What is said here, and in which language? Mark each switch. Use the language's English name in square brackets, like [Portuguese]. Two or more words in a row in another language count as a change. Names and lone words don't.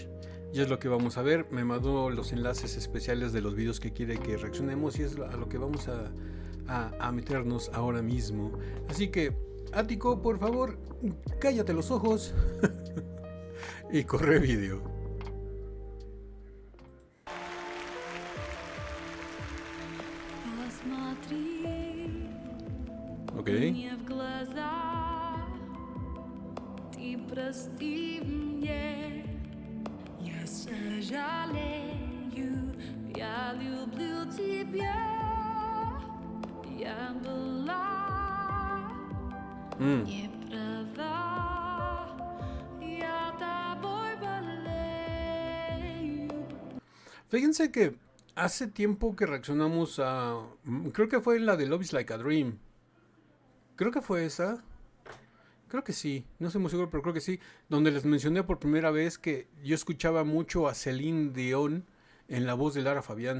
[Spanish] Y es lo que vamos a ver. Me mandó los enlaces especiales de los videos que quiere que reaccionemos y es a lo que vamos a meternos ahora mismo. Así que, Ático, por favor, cállate los ojos y corre video. Ok. [Russian] Я сожалею, я люблю тебя, я была не права, я тобой болею. [Spanish] Fíjense que hace tiempo que reaccionamos creo que fue la de Love is Like a Dream. Creo que fue esa. Creo que sí, no estoy muy seguro, pero creo que sí. Donde les mencioné por primera vez que yo escuchaba mucho a Celine Dion en la voz de Lara Fabián.